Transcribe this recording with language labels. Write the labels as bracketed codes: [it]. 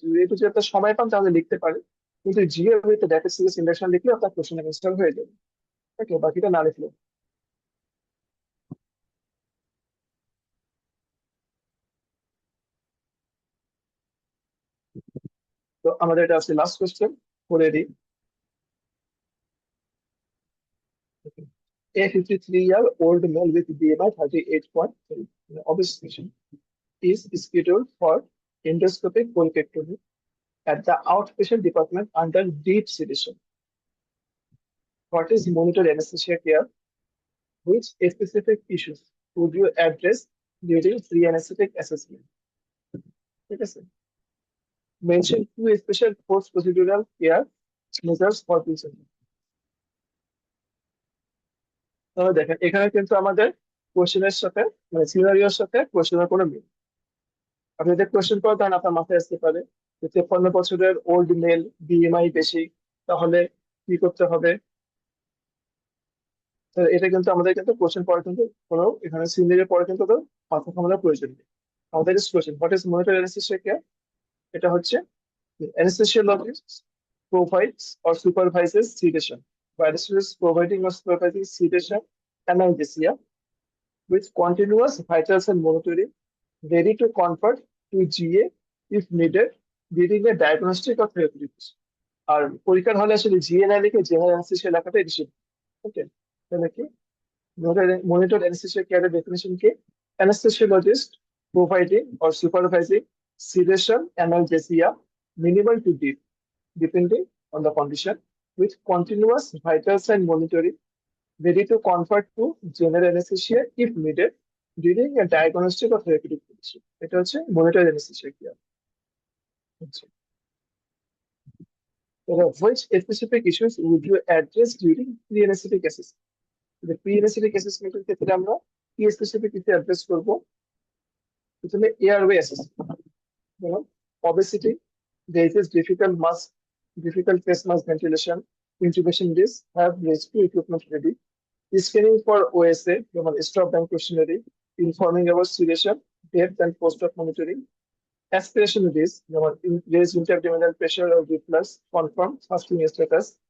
[bn] যেহেতু যদি আপনার সময় পান তাহলে লিখতে পারে, কিন্তু [en] GA with rapid sequence induction [bn] লিখলে আপনার কোশ্চেন অ্যান্সার হয়ে যাবে। ওকে, বাকিটা না লিখলে। তো আমাদের এটা আছে লাস্ট কোশ্চেন, করে দিই। [en] A 53-year-old male with BMI 38.3, obese patient, is scheduled for endoscopic polypectomy at the outpatient department under deep sedation. What is monitored anesthesia care? Which specific issues would you address during pre-anesthetic assessment? [bn] ঠিক আছে, [en] mention 2 special post-procedural care measures for patient. [bn] তাহলে দেখেন এখানে কিন্তু আমাদের কোশ্চেনের সাথে, মানে সিনারিওর সাথে কোশ্চেনের কোনো মিল। আপনি যদি কোশ্চেন করেন তাহলে আপনার মাথায় আসতে পারে যে 53 বছরের ওল্ড মেল, বিএমআই বেশি, তাহলে কি করতে হবে? তো এটা কিন্তু আমাদের কিন্তু কোশ্চেন পড়ে কিন্তু কোনো এখানে সিনারিও পড়ে কিন্তু তো মাথা ঘামানোর প্রয়োজন নেই। আমাদের question [en] what is monitor anesthesia care, [bn] এটা হচ্ছে [en] anesthesiologist provides or supervises sedation. By anesthesiologist providing or supervising sedation, analgesia with continuous vitals and monitoring, ready to convert to GA if needed during a diagnostic or therapeutic. [bn] আর পরীক্ষার হলে আসলে GA না লিখে general anaesthesia লেখাটাই বেশি। ওকে, তাহলে কি monitor anaesthesia কেয়ারের definition কি? [en] Anesthesiologist providing or supervising sedation, analgesia, minimal to deep, depending on the condition with continuous vital sign monitoring ready to convert to general anesthesia if needed during a diagnostic or therapeutic condition. [bn] এটা হচ্ছে [en] Monitor anesthesia care. Which specific issues would you address during pre-anesthetic assessment? The pre-anesthetic assessment [bn] এর ক্ষেত্রে আমরা কি specific কিছু address করব? [en] প্রথমে airway assessment, যেমন obesity, there is difficult face mask ventilation, intubation risk, have rescue equipment ready, screening for OSA, যেমন stop bank questionnaire, informing about sedation, depth and post-op monitoring, aspiration risk, যেমন raised intra-abdominal pressure or reflux, confirm fasting status,